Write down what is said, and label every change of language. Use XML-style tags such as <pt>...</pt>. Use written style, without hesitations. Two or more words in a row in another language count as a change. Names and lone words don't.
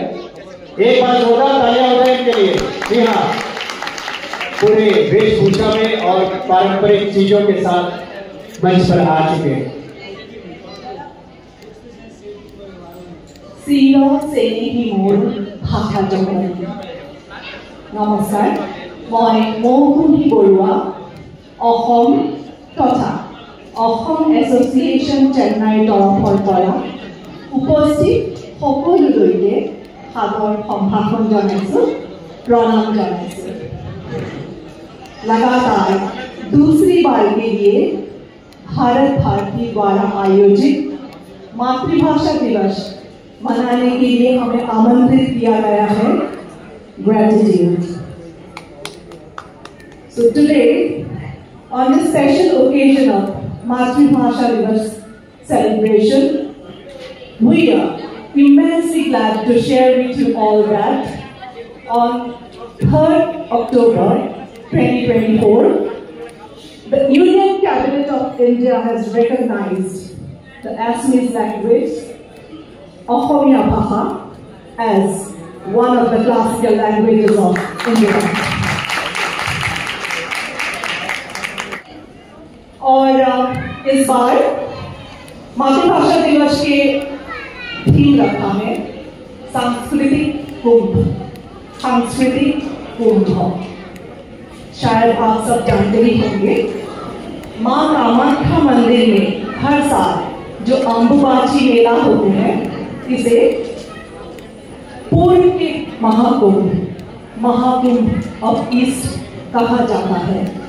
<hi>एक बार जोरदार तालियां हो जाए इनके लिए। जी हाँ, पूरे वेशभूषा में और पारंपरिक चीजों के साथ मंच पर आ चुके हैं। नमस्कार, मैं मौकुमी बरुआ</hi> <as>অসম তথা অসম এছ'চিয়েশ্যন চেন্নাইৰ তৰফৰ পৰা উপস্থিত সকলোলৈকে সাদৰ সম্ভাষণ জনাইছোঁ, প্ৰণাম জনাইছোঁ।</as> <hi>लगातार दूसरी बार के लिए भारत भारती द्वारा आयोजित मातृभाषा दिवस मनाने के लिए हमें आमंत्रित किया गया है।</hi> <en>Gratitude. So today, on this special occasion of</en> <hi>मातृभाषा दिवस</hi> <en>celebration, we are immensely glad to share with you all that on 3rd October 2024, the Union Cabinet of India has recognized the Assamese language,</en> <as>অসমীয়া ভাষা,</as> <en>as one of the classical languages of India.</en> <hi>और इस बार मातृभाषा दिवस के थीम रखा है सांस्कृतिक कुंभ। सांस्कृतिक कुंभ शायद आप सब जानते ही होंगे, माँ कामाख्या मंदिर में हर साल जो अम्बुबाची मेला होते हैं, इसे पूर्व के महाकुंभ</hi> <en>of East</en> <hi>कहा जाता है।</hi>